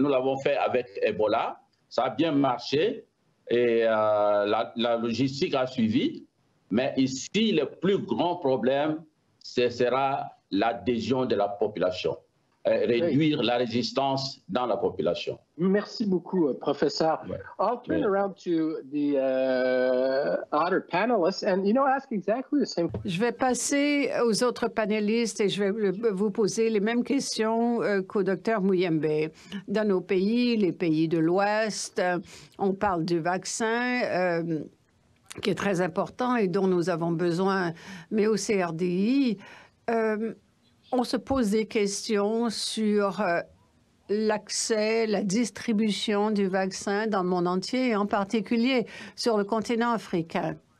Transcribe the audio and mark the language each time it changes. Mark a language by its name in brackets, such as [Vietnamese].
[French] Nous l'avons fait avec Ebola, ça a bien marché et la logistique a suivi. Mais ici, le plus grand problème, ce sera l'adhésion de la population. réduire la résistance dans la population. Merci beaucoup, professeur. Ouais. [English] I'll turn around to the other panelists and, ask exactly the same. [French] Je vais passer aux autres panélistes et je vais vous poser les mêmes questions qu'au docteur Muyembe. Dans nos pays, les pays de l'Ouest, on parle du vaccin qui est très important et dont nous avons besoin, mais au CRDI, on se pose des questions sur l'accès, la distribution du vaccin dans le monde entier, et en particulier sur le continent africain.